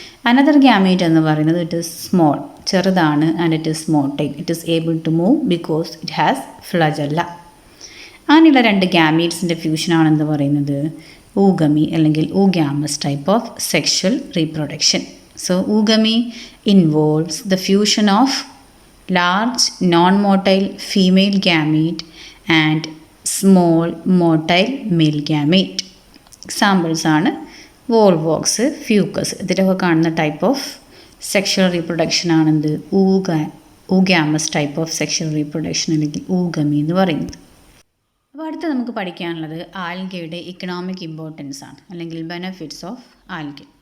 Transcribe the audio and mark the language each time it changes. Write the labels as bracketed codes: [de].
[en] another gamete [ml] എന്ന് പറയുന്നത് [en] it is small, [ml] ചെറുതാണ് [en] And it is motile, it is able to move because it has flagella. [ml] അങ്ങനെയുള്ള 2 ഗ്യാമീറ്റ്സിൻ്റെ ഫ്യൂഷനാണെന്ന് പറയുന്നത് ഊഗമി അല്ലെങ്കിൽ [en] Oogamous type of sexual reproduction. So oogamy involves the fusion of large non-motile female gamete and small motile male gamete. [ml] Examples ആണ് Volvox, fucus. ഇതിലൊക്കെ കാണുന്ന type of sexual reproduction ആണെന്ത്? [en] oogamous type of sexual reproduction [ml] അല്ലെങ്കിൽ ഊഗമി എന്ന് പറയുന്നത്. അപ്പോൾ അടുത്ത് നമുക്ക് പഠിക്കാനുള്ളത് ആൽഗയുടെ ഇക്കണോമിക് ഇമ്പോർട്ടൻസ് ആണ് അല്ലെങ്കിൽ [en] Benefits of algae.